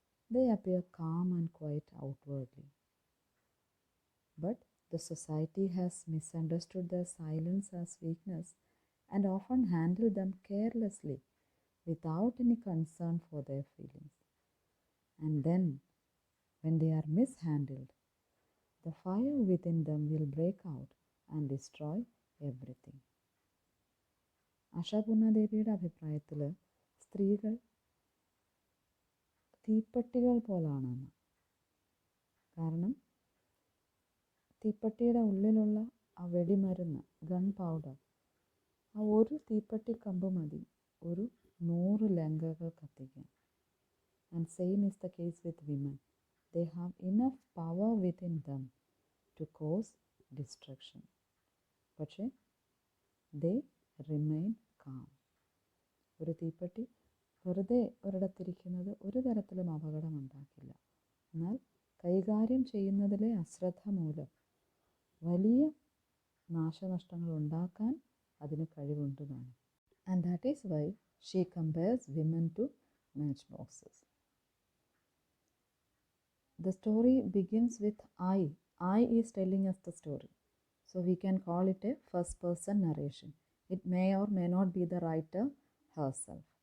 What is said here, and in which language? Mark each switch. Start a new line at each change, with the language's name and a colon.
English: They appear calm and quiet outwardly. But the society has misunderstood their silence as weakness and often handled them carelessly without any concern for their feelings. And then, when they are mishandled, the fire within them will break out and destroy everything.
Malayalam: ആശാപൂർണാദേവിയുടെ അഭിപ്രായത്തിൽ സ്ത്രീകൾ തീപ്പെട്ടികൾ പോലാണെന്ന്. കാരണം തീപ്പെട്ടിയുടെ ഉള്ളിലുള്ള ആ വെടിമരുന്ന്, gun powder, ആ ഒരു തീപ്പെട്ടി കമ്പ് മതി ഒരു 100 ലങ്കകൾ കത്തിക്കാൻ.
English: And same is the case with women. They have enough power within them to cause destruction.
Malayalam: പക്ഷേ
English: they remain calm.
Malayalam: ഒരു തീപ്പെട്ടി വെറുതെ ഒരിടത്തിരിക്കുന്നത് ഒരു തരത്തിലും അപകടമുണ്ടാക്കില്ല. എന്നാൽ കൈകാര്യം ചെയ്യുന്നതിലെ അശ്രദ്ധ മൂലം വലിയ നാശനഷ്ടങ്ങൾ ഉണ്ടാക്കാൻ അതിന് കഴിവുണ്ട് താനും.
English: And that is why she compares women to matchboxes. The story begins with I. I is telling us the story. So we can call it a first person narration. It may or may not be the writer herself.